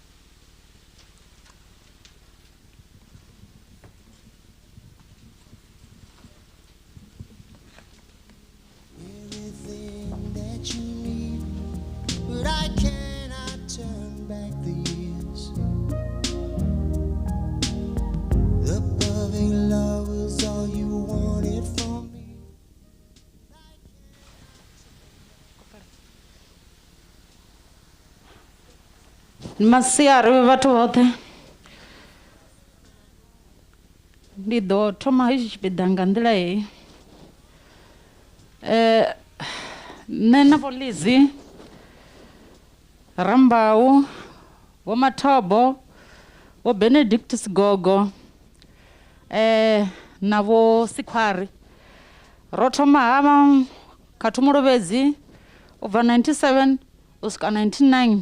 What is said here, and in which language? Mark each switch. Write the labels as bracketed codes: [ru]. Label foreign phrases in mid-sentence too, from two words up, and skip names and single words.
[en] Everything that you need, but I cannot turn back the years. The perfect love was all you wanted from me. [ve] Masiari vhathu vhoṱhe ndi ḓo thoma hetshi tshipiḓa nga nḓila hei. Nṋe na vho Lizzy, Rambau, vho Mathobo, vho Benedict Sigogo, na vho Sikhwari ro thoma hava kha Thumulovhedzi u bva 97 u swika 99.